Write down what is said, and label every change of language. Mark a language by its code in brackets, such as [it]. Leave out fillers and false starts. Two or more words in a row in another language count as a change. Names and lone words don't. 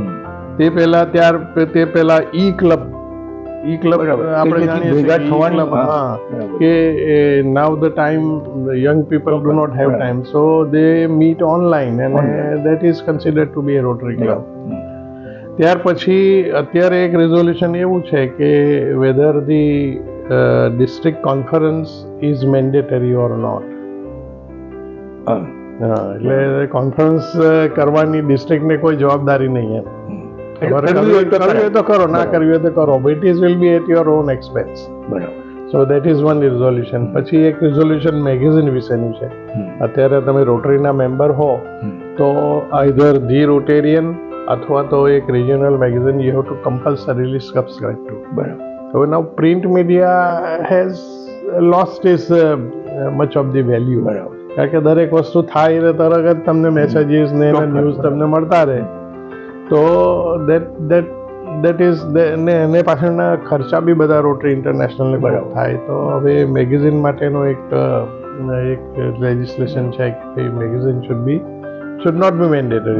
[gu] તે પહેલા ઈ ક્લબ આપણે જાણીએ કે [en] now the time young people do not have time so they meet online and that is considered to be a Rotary club. [gu] ત્યાર પછી અત્યારે એક રેઝોલ્યુશન એવું છે કે [en] whether the district conference is mandatory or not. [gu] એટલે કોન્ફરન્સ કરવાની ડિસ્ટ્રિક્ટને કોઈ જવાબદારી નહીં એમ. કરવી હોય તો કરો, ના કરવી હોય તો કરો. [en] It is will be at your own expense. [gu] બરાબર. [en] So that is one resolution. [gu] પછી એક resolution મેગેઝિન વિશેનું છે. અત્યારે તમે રોટરીના મેમ્બર હો તો [en] either The Rotarian [gu] અથવા તો એક રિજનલ મેગેઝિન [en] you have to compulsorily subscribe to. [gu] બરાબર. [en] So now print media has lost its much of the value. [gu] કારણ કે દરેક વસ્તુ થાય એટલે તરત જ તમને મેસેજીસ ને ન્યૂઝ તમને મળતા રહે. તો [en] that is [gu] ને એને પાછળના ખર્ચા બી બધા રોટરી ઇન્ટરનેશનલને બરાબર થાય. તો હવે મેગેઝિન માટેનો એક લેજિસ્લેશન છે કે ભાઈ [en] magazine should not be mandatory.